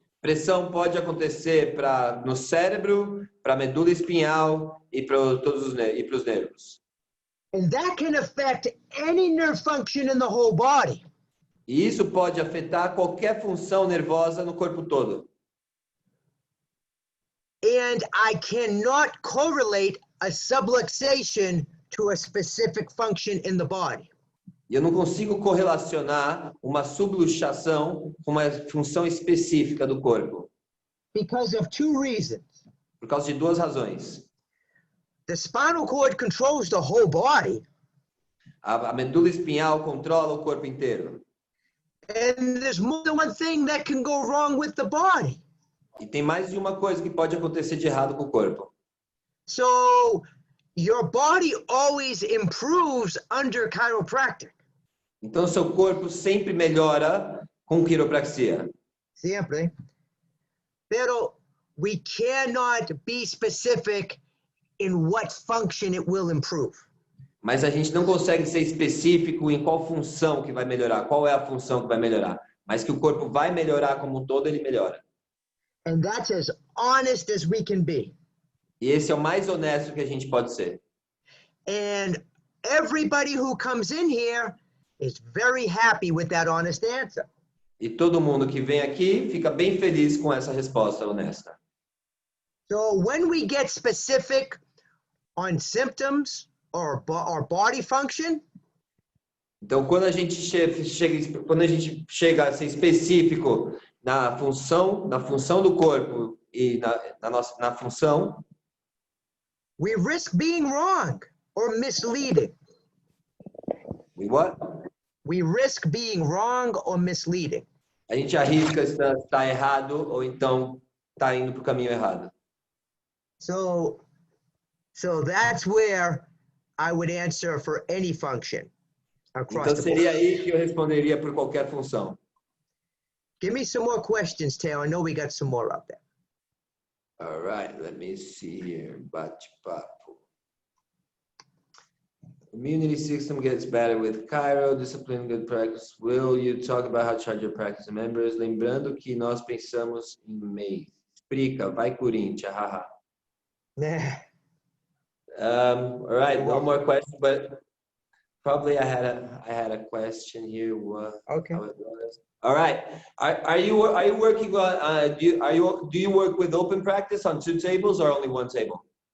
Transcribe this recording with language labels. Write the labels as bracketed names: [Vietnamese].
[Portuguese] Pressão pode acontecer no cérebro, para a medula espinhal e para os nervos. [English] And that can affect any nerve function in the whole body. [Portuguese] E isso pode afetar qualquer função nervosa no corpo todo. [English] And I cannot correlate a subluxation to a specific function in the body. [Portuguese] E eu não consigo correlacionar uma subluxação com uma função específica do corpo. [English] Because of two reasons. [Portuguese] Por causa de duas razões. [English] The spinal cord controls the whole body. [Portuguese] A medula espinhal controla o corpo inteiro. [English] And there's more than one thing that can go wrong with the body. [Portuguese] E tem mais de uma coisa que pode acontecer de errado com o corpo. [English] So your body always improves under chiropractic. [Portuguese] Então seu corpo sempre melhora com quiropraxia. [Spanish] Siempre. [English] Pero we cannot be specific in what function it will improve. [Portuguese] Mas a gente não consegue ser específico em qual função que vai melhorar, qual é a função que vai melhorar. Mas que o corpo vai melhorar como um todo, ele melhora. [English] And that's as honest as we can be. [Portuguese] E esse é o mais honesto que a gente pode ser. [English] And everybody who comes in here is very happy with that honest answer. [Portuguese] E todo mundo que vem aqui fica bem feliz com essa resposta honesta. [English] So when we get specific on symptoms or body function, [Portuguese] então quando a gente chega a ser específico na função do corpo e na função, [English] we risk being wrong or misleading. we what? We risk being wrong or misleading. [Portuguese] A gente arrisca estar errado ou então está indo para o caminho errado. [English] So that's where I would answer for any function across [Portuguese] Então [English] the [Portuguese] seria [English] board. [Portuguese] aí que eu responderia por qualquer função. [English] Give me some more questions, Taylor. I know we got some more out there. All right, let me see here. Bate-papo. Immunity system gets better with Chiro, discipline, good practice. Will you talk about how to charge your practice members? [Portuguese] Lembrando que nós pensamos em meio. Explica, vai Corinthians, haha. [English] All right, no more questions, but probably I had a question here. Okay. All right. Are you working on? Do you work with open practice on 2 tables or only 1 table?